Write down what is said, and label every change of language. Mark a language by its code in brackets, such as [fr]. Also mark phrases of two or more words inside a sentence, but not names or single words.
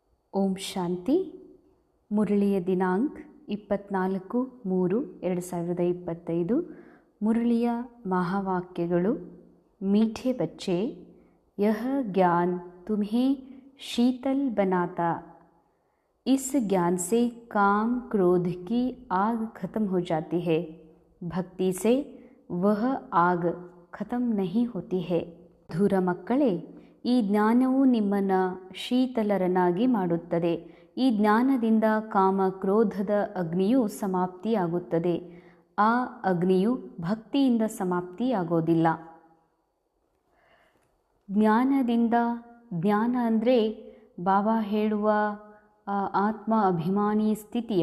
[kn] ಓಂ ಶಾಂತಿ. ಮುರಳಿಯ ದಿನಾಂಕ 24/3/2025. ಮುರಳಿಯ ಮಹಾವಾಕ್ಯಗಳು. [hi] मीठे बच्चे, यह ज्ञान तुम्हें शीतल बनाता. इस ज्ञान से काम क्रोध की आग खत्म हो जाती है. भक्ति से वह आग खत्म नहीं होती है. [kn] ಧೂರ ಮಕ್ಕಳೇ, ಈ ಜ್ಞಾನವು ನಿಮ್ಮನ್ನು ಶೀತಲರನ್ನಾಗಿ ಮಾಡುತ್ತದೆ. ಈ ಜ್ಞಾನದಿಂದ ಕಾಮ ಕ್ರೋಧದ ಅಗ್ನಿಯು ಸಮಾಪ್ತಿಯಾಗುತ್ತದೆ. ಆ ಅಗ್ನಿಯು ಭಕ್ತಿಯಿಂದ ಸಮಾಪ್ತಿಯಾಗೋದಿಲ್ಲ. ಜ್ಞಾನದಿಂದ, ಜ್ಞಾನ ಅಂದರೆ ಬಾಬಾ ಹೇಳುವ ಆತ್ಮ ಅಭಿಮಾನಿ ಸ್ಥಿತಿಯ